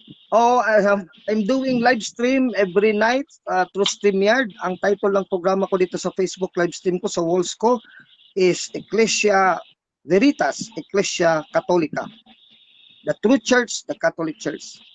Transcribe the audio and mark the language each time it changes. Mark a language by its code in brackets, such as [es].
[en] I'm doing live stream every night through StreamYard. [tl] Ang title ng programa ko dito sa Facebook live stream ko sa walls ko is Ecclesia Veritas, Ecclesia Catholica. [en] The True Church, the Catholic Church.